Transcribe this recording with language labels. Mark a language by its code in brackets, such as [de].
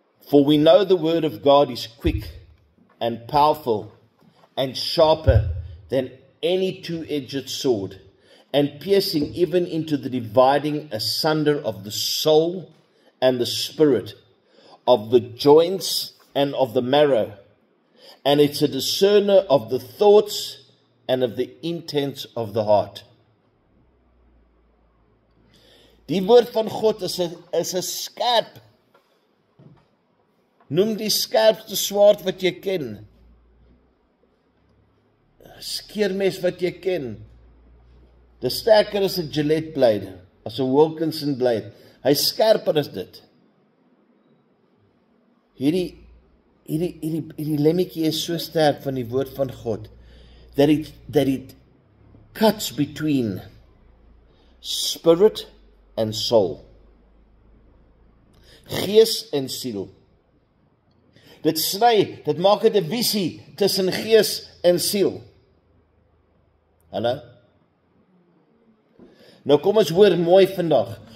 [en] For we know the word of God is quick and powerful and sharper than any two-edged sword, and piercing even into the dividing asunder of the soul and the spirit, of the joints and of the marrow, and it's a discerner of the thoughts and of the intents of the heart. [af] Die woord van God is 'n skerp. Noem die skerpste swaard wat jy ken. Skeermes wat jy ken. Dis sterker as 'n Gillette blade, as 'n Wilkinson blade. Hy's skerper as dit. Hierdie lemmetjie is so sterk van die woord van God [en] that it cuts between spirit and soul. [af] Gees en siel. Dit sny, dit maak 'n divisie tussen gees en siel. Hallo? Nou kom ons hoor mooi vandag.